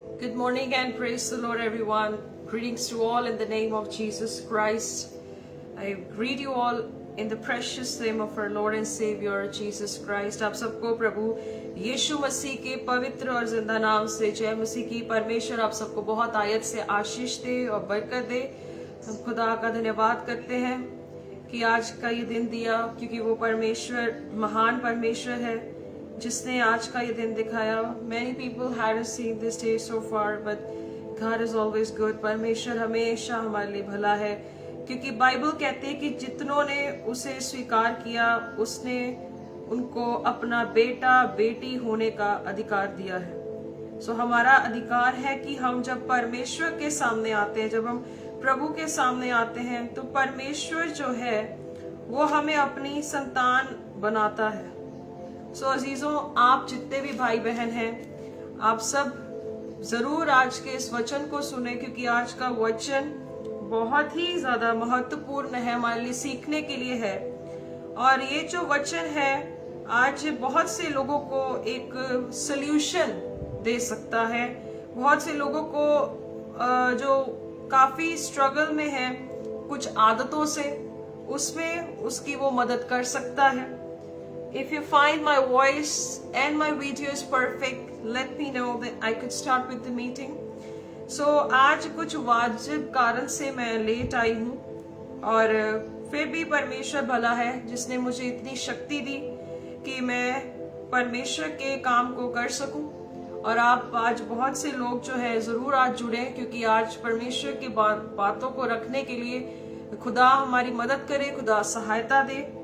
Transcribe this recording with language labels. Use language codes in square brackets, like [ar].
[en] Good morning and praise the Lord, everyone. Greetings to all in the name of Jesus Christ. I greet you all in the precious name of our Lord and Savior Jesus Christ. [hi] आप सबको प्रभु यीशु मसीह के पवित्र और जिंदा नाम से जय मसीह की। परमेश्वर आप सबको बहुत आयत से आशीष दे और बरकत दे। हम खुदा का धन्यवाद करते हैं कि आज का ये दिन दिया, क्योंकि वो परमेश्वर महान परमेश्वर है जिसने आज का ये दिन दिखाया। [en] Many people hadn't seen this day so far, but God is always good. [hi] परमेश्वर हमेशा हमारे लिए भला है, क्योंकि बाइबल कहते हैं कि जितनों ने उसे स्वीकार किया उसने उनको अपना बेटा बेटी होने का अधिकार दिया है। सो हमारा अधिकार है कि हम जब परमेश्वर के सामने आते हैं, जब हम प्रभु के सामने आते हैं, तो परमेश्वर जो है वो हमें अपनी संतान बनाता है। सो अजीजों, आप जितने भी भाई बहन हैं, आप सब जरूर आज के इस वचन को सुने, क्योंकि आज का वचन बहुत ही ज्यादा महत्वपूर्ण है, हमारे लिए सीखने के लिए है। और ये जो वचन है आज बहुत से लोगों को एक सल्यूशन दे सकता है। बहुत से लोगों को जो काफी स्ट्रगल में है कुछ आदतों से, उसमें उसकी वो मदद कर सकता है। [en] If you find my voice and my video is perfect, let me know that I could start with the meeting. [hi] So आज कुछ वाजिब कारण से मैं लेट आई हूँ, और फिर भी परमेश्वर भला है जिसने मुझे इतनी शक्ति दी कि मैं परमेश्वर के काम को कर सकूं। और आप आज बहुत से लोग जो है जरूर आज जुड़े, क्योंकि आज परमेश्वर की बातों को रखने के लिए खुदा हमारी मदद करे, खुदा सहायता दे।